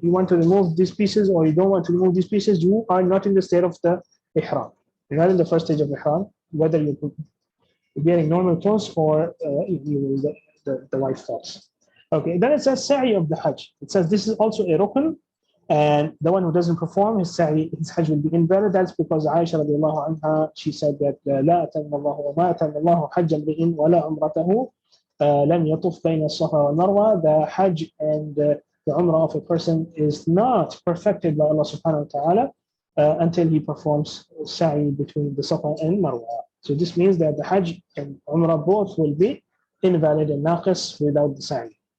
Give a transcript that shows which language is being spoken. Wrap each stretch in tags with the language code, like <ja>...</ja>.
<en>You want to remove these pieces or you don't want to remove these pieces. You are not in the state of the Ihram. You're not in the first stage of Ihram, whether you're wearing normal clothes or the white clothes. Okay, then it says Saee of the Hajj. It says this is also a rukn, and the one who doesn't perform his Saee, his Hajj will be invalid. That's because Aisha radiallahu anha, she said that</en> <ar>لا أتم الله وما أتم الله حج امرئ ولا عمرته لم يطف بين الصفا والمروة.</ar> <en>The Hajj and the Umrah of a person is not perfected by Allah subhanahu wa ta'ala until he performs Sa'i between the Safa and Marwa. So this means that the Hajj and Umrah both will be invalid and naqis without the Sa'i.</en>